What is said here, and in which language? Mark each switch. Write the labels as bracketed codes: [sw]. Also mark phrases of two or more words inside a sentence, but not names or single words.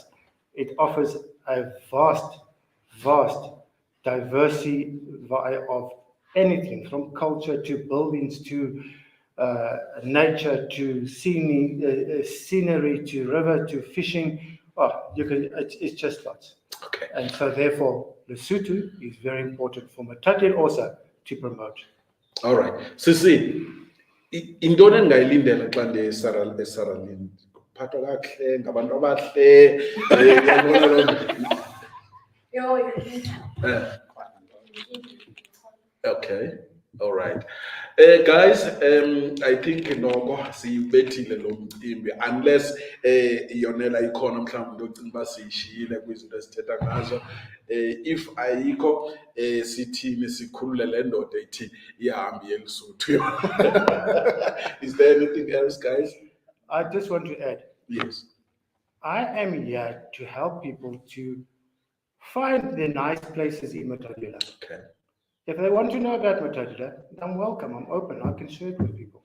[en] It offers a vast diversity of anything from culture to buildings to nature to scenery to river to fishing. It's just lots. Okay. And so therefore, Lesotho is very important for Matatiele also to promote. All right. [xh] Sisi, intoni engayilindela xa esaralini? Kuphathwa kakuhle, ngabantu abahle. [en] Okay. All right. Guys, I think [xh] siyibethile lo mcimbi, unless yonela ikhona mhlawumbe ucinga uba siyishiyile kwizinto esithetha ngazo. If ayikho sithini sikhulule le ndoda ithi ihambi eLesotho. [en] Is there anything else, guys? I just want to add. Yes. I am here to help people to find the nice places in Matatiele. Okay. If they want to know about Matatiele, I'm welcome, I'm open, I can share it with people.